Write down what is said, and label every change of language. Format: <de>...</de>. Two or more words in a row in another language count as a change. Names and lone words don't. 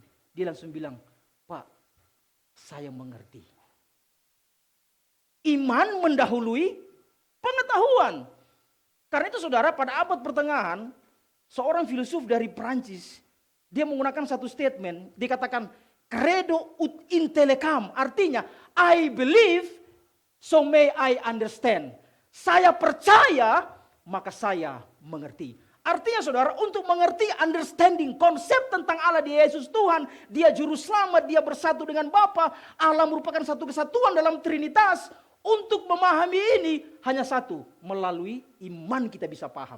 <id>Dia langsung bilang, Pak, saya mengerti. Iman mendahului pengetahuan. Karena itu saudara, pada abad pertengahan, seorang filsuf dari Prancis, dia menggunakan satu statement, dikatakan</id> <la>credo ut intellecam,</la> <en>artinya I believe so may I understand.</en> <id>Saya percaya, maka saya mengerti. Artinya saudara, untuk mengerti understanding, konsep tentang Allah, dia Yesus Tuhan, dia Juru Selamat, dia bersatu dengan Bapa, Allah merupakan satu kesatuan dalam Trinitas. Untuk memahami ini hanya satu, melalui iman kita bisa paham.</id>